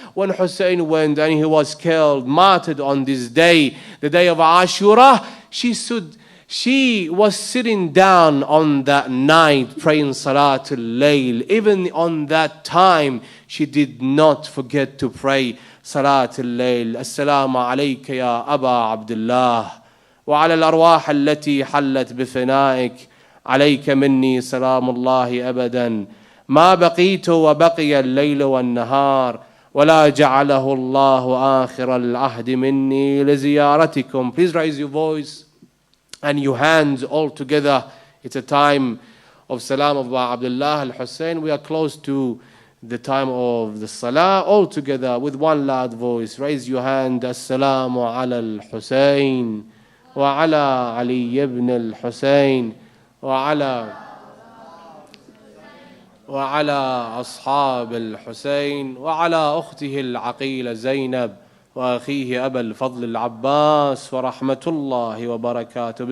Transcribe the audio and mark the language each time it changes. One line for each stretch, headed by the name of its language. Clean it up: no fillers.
English: When Hussein went and he was killed, martyred on this day, the day of Ashura, she was sitting down on that night praying Salat al-Layl. Even on that time, she did not forget to pray صلاة الليل.
Arabic: السلام عليك يا أبا عبد الله وعلى الأرواح التي حلت بفنائك عليك مني سلام الله أبدا ما بقيت وبقي الليل والنهار ولا جعله الله آخر العهد مني لزيارتكم.
English: Please raise your voice and your hands all together. It's a time of Salam of Abdullah al-Hussein. We are close to the time of the Salah. All together with one loud voice. Raise your hand.
Arabic: Assalamu ala al-Hussein wa ala Ali ibn al-Hussein wa ala وعلى أصحاب الحسين وعلى أخته العقيلة زينب وأخيه أبا الفضل العباس ورحمة الله وبركاته.